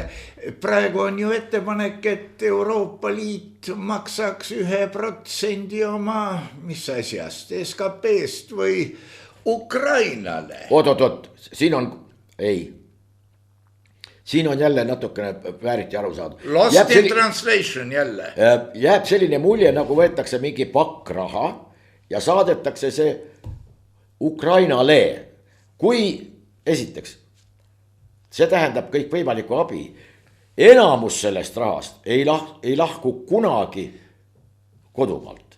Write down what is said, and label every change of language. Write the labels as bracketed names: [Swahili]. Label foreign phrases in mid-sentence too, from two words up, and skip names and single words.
[Estonian] Praegu on ju ettepanek, et Euroopa Liit maksaks 1% oma, mis asjast, SKP-st või Ukrainale. Oot, siin on jälle natukene vääriti aru saada. [English] Lost in translation [Estonian] jälle. Jääb selline mulje, nagu võetakse mingi pakk raha ja saadetakse see Ukrainale. Kui esiteks, see tähendab kõik võimalikku abi. Enamus sellest rahast ei lahku kunagi kodumaalt.